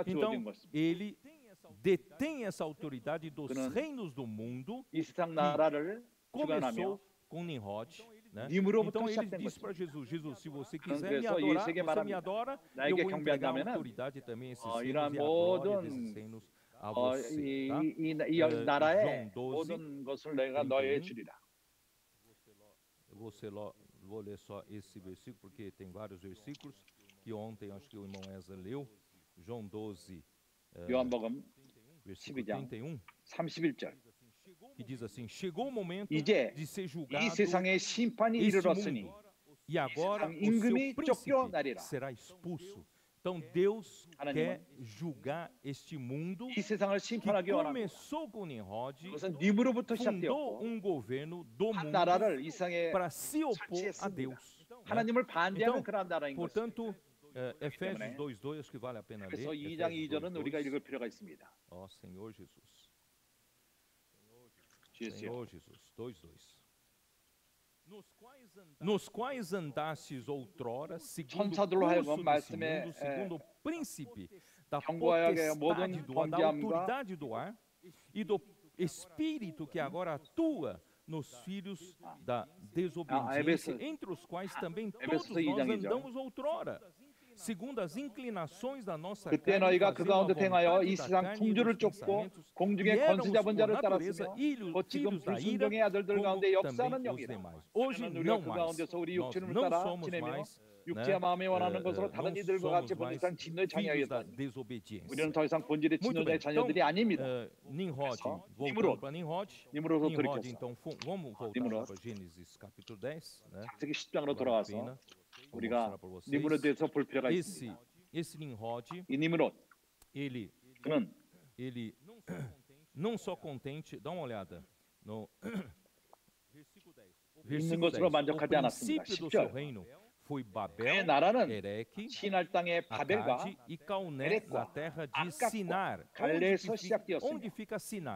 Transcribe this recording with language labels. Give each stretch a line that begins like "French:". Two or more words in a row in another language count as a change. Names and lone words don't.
Portuguese: Então ele detém essa autoridade dos reinos do mundo, que começou com Nimrod, né? Então ele disse para Jesus, se você quiser me adorar, você me adora, eu vou entregar a autoridade também, esses reinos e a glória desses reinos a você. Tá?
Korean: 이 나라의 모든 것을 내가 너에게 주리라.
Portuguese: Vou ler só esse versículo, porque tem vários versículos que ontem acho que o irmão Ezra leu. João 12, versículo 31,
Korean: 31절.
Portuguese: que diz assim: chegou o momento de ser julgado
Korean: 이 세상의 심판이 이르렀으니
Portuguese: e agora o seu príncipe será expulso. Então Deus quer julgar este mundo que começou com Nimrod, fundou um governo do mundo para se opor a Deus. Então, portanto, Efésios 2:2 acho que vale a pena ler.
Korean: 그래서 2장 2절은 우리가 읽을 필요가 있습니다.
Portuguese: Ó Senhor Jesus. Senhor Jesus, 2:2. Nos quais andastes outrora, segundo o curso desse mundo, segundo o príncipe da potestade do ar, da autoridade do ar e do espírito que agora atua nos filhos da desobediência, entre os quais também todos nós andamos outrora, segundo as inclinações da nossa
Korean: 그때 너희가 그 가운데 행하여 이 세상 풍조를 쫓고 공중의 권세 잡은 자를 따랐으며 곧 지금 불순종의 아들들 가운데 역사하는 영이라. 우리가 그 가운데서 우리 육체를 따라 지내며 육체와 마음에 원하는 것으로 다른 이들과 같이 본질상 진노의 자녀였다니. 우리는 더 이상 본질의 진노의 자녀들이 아닙니다. 니므롯으로 돌이켰어.
Portuguese: Então vamos voltar para Gênesis capítulo 10, né?
Korean: 창세기 10장으로 돌아와서 우리가 니므롯에 대해서 볼 필요가 있습니다.
Portuguese: Esse Nimrod,
Korean: 이 니므롯,
Portuguese: 그는 não só contente, dá uma olhada no versículo 10. O princípio do seu reino foi Babel, Ereque, Acade e Calné, na terra de Sinar. Onde fica Sinar?